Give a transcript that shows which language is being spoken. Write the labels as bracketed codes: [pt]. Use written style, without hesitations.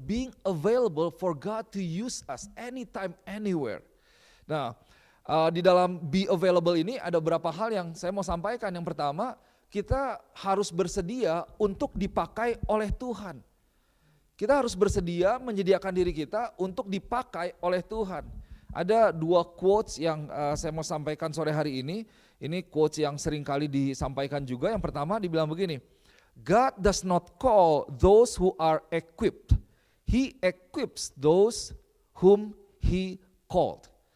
[en] Being available for God to use us anytime, anywhere. [id] Nah, di dalam [en] be available [id] ini ada beberapa hal yang saya mau sampaikan. Yang pertama, kita harus bersedia untuk dipakai oleh Tuhan. Kita harus bersedia menyediakan diri kita untuk dipakai oleh Tuhan. Ada 2 quotes yang saya mau sampaikan sore hari ini. Ini quotes yang sering kali disampaikan juga. Yang pertama dibilang begini, [en] God does not call those who are equipped. He equips those whom He called.